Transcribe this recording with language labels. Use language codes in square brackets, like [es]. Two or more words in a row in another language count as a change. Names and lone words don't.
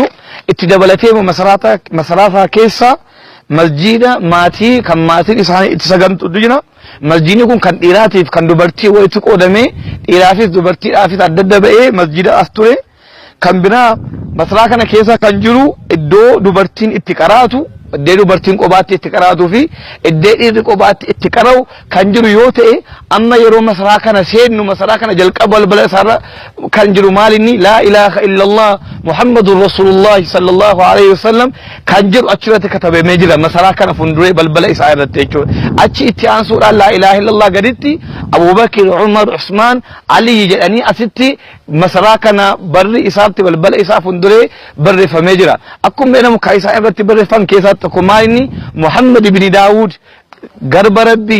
[om] itti dabalatee masarata keessa masjida maatii kan maatiin isaanii itti sagantu jira masjidni kun kan dhiiraatiif kan dubartii walitti qoodamee dhiiraafis dubartiidhaafis adda ba'ee masjida as ture kan biraa masaraa kana keessa kan jiru iddoo dubartiin itti qaraatu iddoo dubartiin qobaatti itti qaraatuu fi iddoo dhiirri qobaatti itti qara'u kan jiru yoo ta'e amma yeroo masaraa kana seennu masaraa kana jalqaba balbala isaarra kan jiru maalinni [ar] لا إله إلا الله محمد رسول الله صلى الله عليه وسلم [om] kan jiru achirratti katabamee jira masaraa kana funduree balbala isaa irratti jechuudha achi itti aansuudhaan [ar] لا إله إلا الله [om] gaditti Abubakar Umar Usman Ali jedhanii asitti masaraa kana barri isaatti balbala isaa funduree barreeffamee jira akkuma beekamu kan isaa irratti barreeffame keessaa tokko maalini Muhammad ibn Daawud garba rabbii